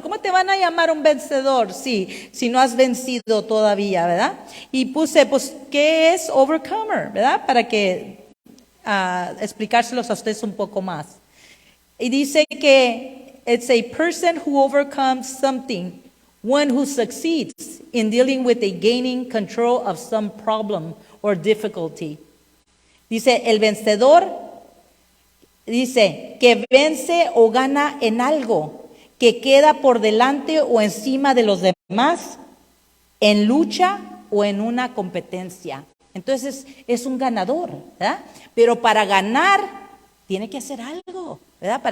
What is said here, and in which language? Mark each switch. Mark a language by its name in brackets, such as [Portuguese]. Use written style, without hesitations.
[Spanish] ¿Cómo te van a llamar un vencedor si no has vencido todavía, verdad? Y puse, pues, ¿qué es overcomer, verdad? Para que explicárselos a ustedes un poco más. Y dice que [English] it's a person who overcomes something, one who succeeds in dealing with a gaining control of some problem or difficulty. [Spanish] Dice, el vencedor, dice, que vence o gana en algo, que queda por delante o encima de los demás, en lucha o en una competencia. Entonces es un ganador, ¿verdad? Pero para ganar tiene que hacer algo, ¿verdad?